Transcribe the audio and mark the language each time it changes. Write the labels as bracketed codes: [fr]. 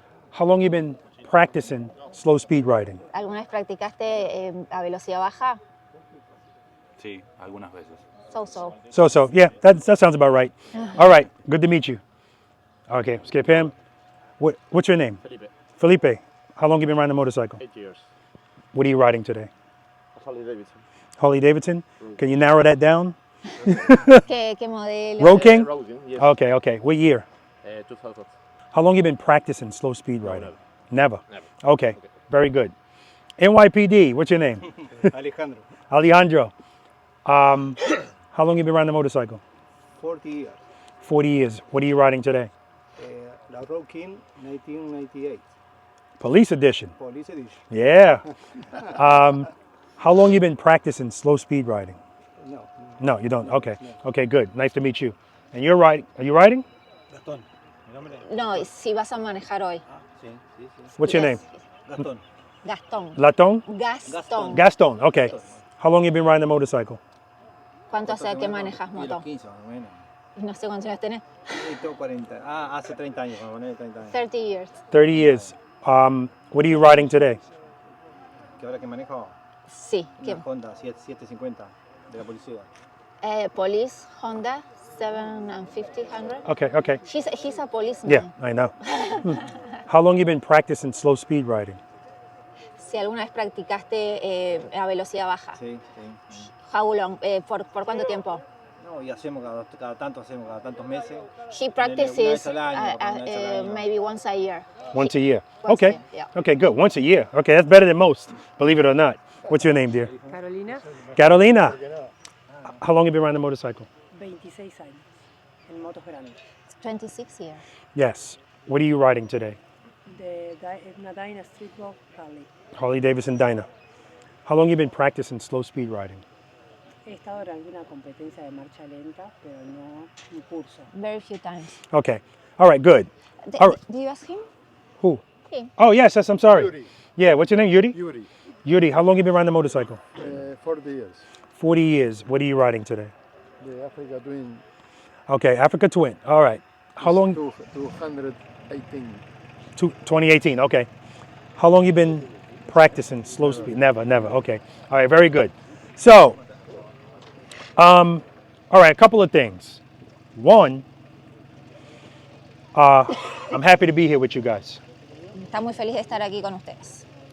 [en] How long have you been practicing slow speed riding? [es] ¿Alguna vez practicaste a velocidad baja? Sí, algunas veces. [en] So. Yeah, that sounds about right. All right. Good to meet you. Okay. Skip him. What's your name? Felipe. How long have you been riding the motorcycle? 8 years. What are you riding today? Harley Davidson. Harley Davidson? Can you narrow that down? [es] ¿Qué modelo? [en] Road King? Road King, yes. Okay. What year? 2000. How long have you been practicing slow speed riding? Never. Never. Okay. Very good. NYPD, what's your name? Alejandro. Alejandro. How long have you been riding the motorcycle? 40 years. 40 years. What are you riding today? [es] La Road King, 1998. [en] Police edition. Police edition. Yeah. How long have you been practicing slow speed riding? No. No, you don't. Okay. Okay, good. Nice to meet you. And you're riding. Are you riding? Gastón. [es] No, si vas a manejar hoy. Sí. [en] What's your name? Gastón. Gastón. Laton? Gastón. Gaston. Okay. How long have you been riding the motorcycle? [es] ¿Cuánto hace que manejas moto? 15 más o menos. No sé cuántos años tenés. Tengo 40. Hace 30 años, más o menos 30 años. [en] 30 years. 30 years. What are you riding today? [es] ¿Qué hora que manejo? Sí. ¿Qué? Una Honda 750 de la policía. [en] Police Honda 750. Okay. He's a policeman. Yeah, I know. How long have you been practicing slow speed riding? [es] Si alguna vez practicaste a velocidad baja. Sí. [en] How long? [es] ¿Por cuánto tiempo? No, y hacemos cada tantos meses. [en] He practices [es] una vez al año. [en] maybe once a year. Once a year. Once Okay. a year, yeah. Okay, good. Once a year. Okay, that's better than most, believe it or not. What's your name, dear? Carolina, Carolina. How long have you been riding the motorcycle? [es] 26 años, en motos grandes. [en] 26 years. Yes. What are you riding today? [es] Una Dyna Street Box Harley. [en] Harley Davidson Dyna. How long have you been practicing slow speed riding? [es] He estado en alguna competencia de marcha lenta, pero no un curso. [en] Very few times. Okay. All right, good. All right. Do you ask him? Who? Him. Oh, yes, I'm sorry. Yuri. Yeah, what's your name, Yuri? Yuri. Yuri, how long have you been riding the motorcycle? 40 years. 40 years. What are you riding today? The Africa Twin. Okay, Africa Twin. All right. How long? 218. 2018. Okay. How long you been practicing slow speed? Never. Okay. All right. Very good. So, all right. A couple of things. One, I'm happy to be here with you guys. [es] Está muy feliz de estar aquí con ustedes.